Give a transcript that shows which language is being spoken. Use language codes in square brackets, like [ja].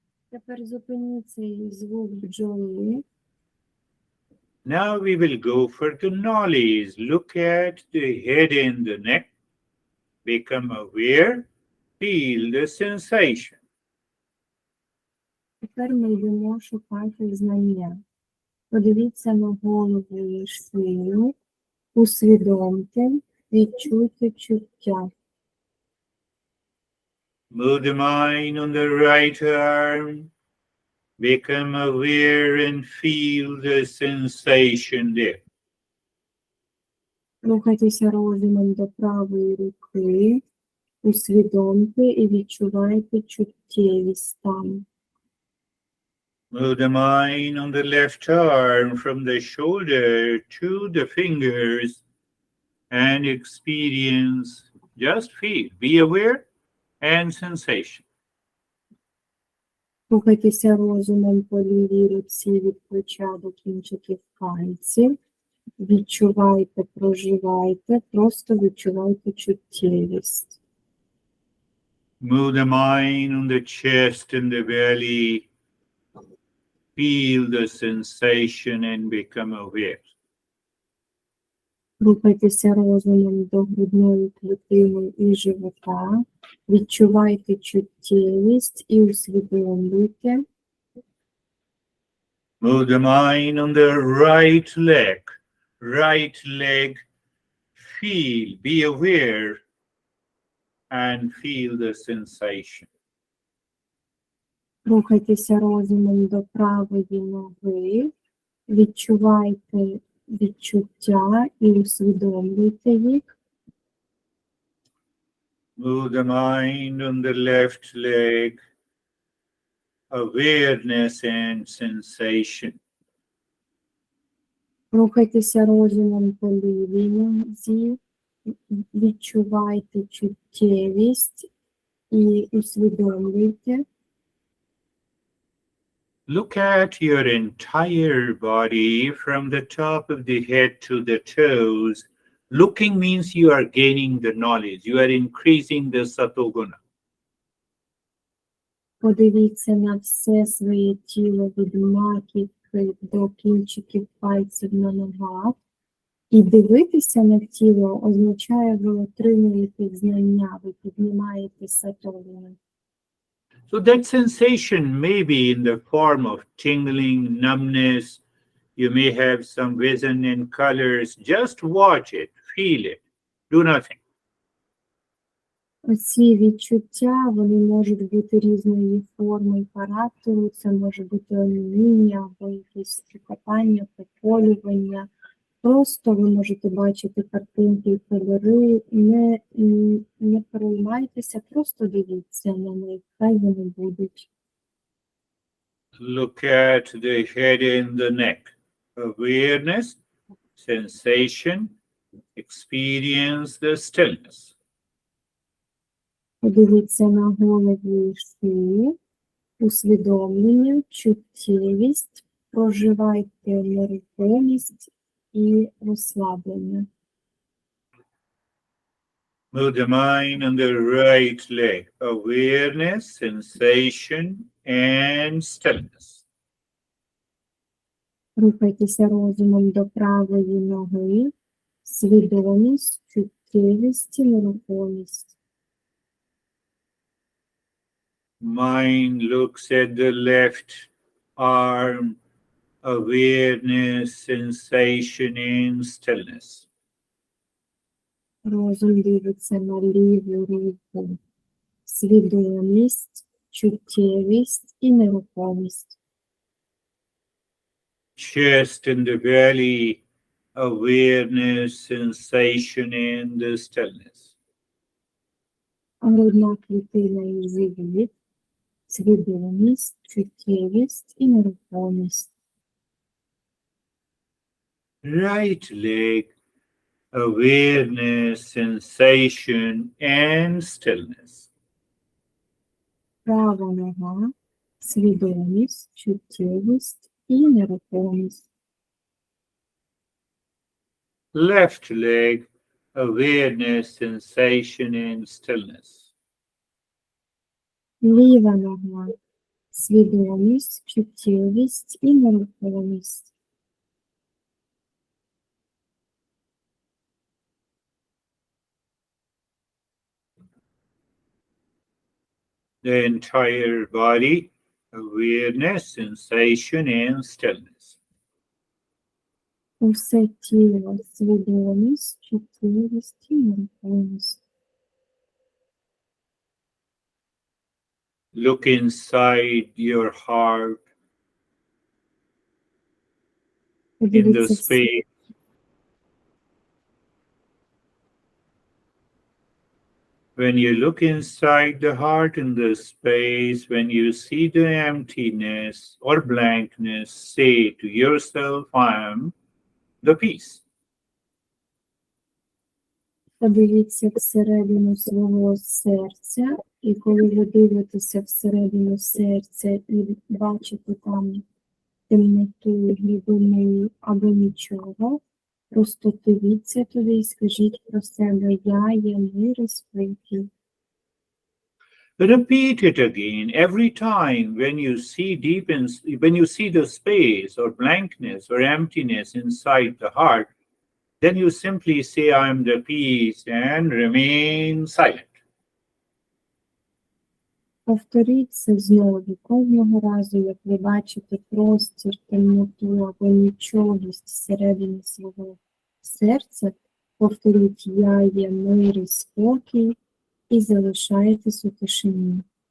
[uk] Тепер зупиніть цей звук бджоли. [en] Now we will go for the knowledge. Look at the head and the neck. Become aware. Feel the sensation. [uk] Тепер ми йдемо шукати знання. Подивіться на голову і шию, усвідомте, відчуйте чуття. [en] Move the mind on the right arm. Become aware and feel the sensation there. [uk] Рухайтеся розумом до правої руки, усвідомте і відчувайте чуттєвість там. [en] Move the mind on the left arm from the shoulder to the fingers and experience, just feel, be aware and sensation. [uk] Рухайтеся розумом по лівій руці від плеча до кінчиків пальців. Відчувайте, проживайте, просто відчувайте чуттєвість. [en] Move the mind on the chest and the belly. Feel the sensation and become aware. [uk] Рухайтеся розумом до грудної клітини і живота. Відчувайте чуттєвість і усвідомлюйте. [en] Move the mind on the right leg. Right leg. Feel, be aware and feel the sensation. [uk] Рухайтеся розумом до правої ноги. Відчувайте відчуття і усвідомлюйте їх. [en] Move the mind on the left leg. Awareness and sensation. [uk] Рухайтеся розумом по лівій нозі. Відчувайте чуттєвість і усвідомлюйте. [en] Look at your entire body from the top of the head to the toes. Looking means you are gaining the knowledge. You are increasing the satoguna. [uk] Подивіться на все своє тіло від маківки до кінчиків пальців на ногах. І дивитися на тіло означає, ви отримуєте знання, ви піднімаєте сатогуну. [en] So that sensation may be in the form of tingling, numbness. You may have some vision and colors. Just watch it, feel it, do nothing. [uk] Оці відчуття, вони можуть бути різної форми і характеру. Це може бути оніміння або якесь шукання, поколювання. Просто ви можете бачити картинки і кольори, не переймайтеся, просто дивіться на них, хай вони будуть. [en] Look at the head and the neck. Awareness, sensation, experience the stillness. [uk] Подивіться на голову і шию, усвідомлення, чуттєвість, проживайте нерухомість і розслаблення. [en] Move the mind on the right leg. Awareness, sensation, and stillness. [uk] Рухайтеся розумом до правої ноги, свідомість, чуттєвість і нерухомість. [en] Mind looks at the left arm. Awareness, sensation, and stillness. [uk] Розум дивиться на ліву руку, свідомість, чуттєвість і нерухомість. [en] Chest and the belly, awareness, sensation, and the stillness. [uk] грудна клітина і живіт, свідомість, чуттєвість і нерухомість. [en] Right leg, awareness, sensation, and stillness. [uk] Права нога, свідомість, чуттєвість і нерухомість. [en] Left leg, awareness, sensation, and stillness. [uk] Ліва нога, свідомість, чуттєвість і нерухомість. [en] The entire body, awareness, sensation, and stillness. [uk] Усе тіло, свідомість, чуттєвість і нерухомість. [en] Look inside your heart in the [uk] Подивіться [en] space. When you look inside the heart in the space, when you see the emptiness or blankness, say to yourself, I am the peace. [uk] Подивіться всередину свого серця, і коли ви дивитеся всередину серця і бачите там темноту, глибину або нічого, просто дивіться туди і скажіть про себе: я є мир і спокій. [en] Repeat it again every time when you see when you see the space or blankness or emptiness inside the heart, then you simply say, I am the peace, and remain silent. [uk] Повторіть це знову кожного разу, як ви бачите простір, темноту або нічогість всередині свого серця. Повторіть: я є мир і спокій, і залишайтесь у тишині.